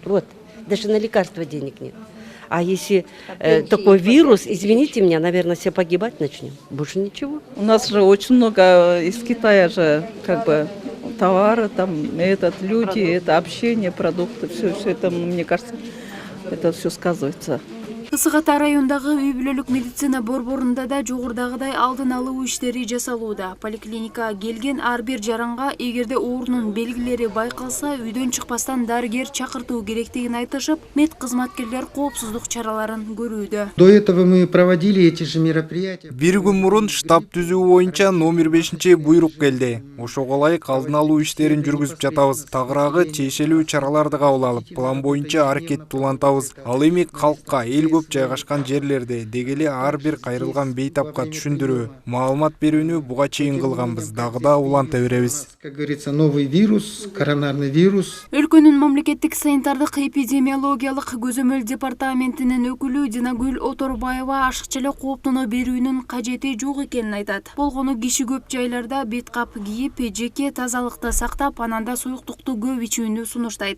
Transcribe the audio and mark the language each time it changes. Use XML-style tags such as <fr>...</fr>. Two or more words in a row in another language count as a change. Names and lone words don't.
<ru>Вот, даже на лекарства денег нет. А если такой вирус, извините меня, наверное, все погибать начнем. Больше ничего. У нас же очень много из Китая же, как бы, товары, там, люди, продукты. Это общение, продукты, все это, мне кажется, это все сказывается.</ru> <ky>Ысык Ата райондагы үй-бүлөлүк медицина борборунда да жогорудагыдай алдын алуу иштери жасалууда. Поликлиникага келген ар бир жаранга эгерде оорунун белгилери байкалса, үйдөн чыкпастан дарыгер чакыртуу керектигин айтышып, мед кызматкерлер коопсуздук чараларын көрүүдө.</ky> <ru>До этого мы проводили эти же мероприятия.</ru> <ky>Бир күн мурун штаб түзүү боюнча номер 5 буйрук келди. Ошого ылайык алдын алуу иштерин жүргүзүп жатабыз. Тагыраагы тиешелүү чараларды кабыл алып, план боюнча аракет улантабыз. Ал эми калкка эл көп жайгашкан жерлерде дегеле ар бир кайрылган бейтапка түшүндүрүү, маалымат берүүнү буга чейин кылганбыз, дагы да уланта беребиз.</ky> <ru>Как говорится, новый вирус, коронарный вирус.</ru> <ky>Өлкөнүн мамлекеттик санитардык эпидемиологиялык көзөмөл департаментинин өкүлү Динагүл Оторбаева ашыкча эле кооптоно берүүнүн кажети жок экенин айтат. Болгону киши көп жайларда бет кап кийип, жеке тазалыкты сактап, ананда суюктукту көп ичүүнү сунуштайт.</ky>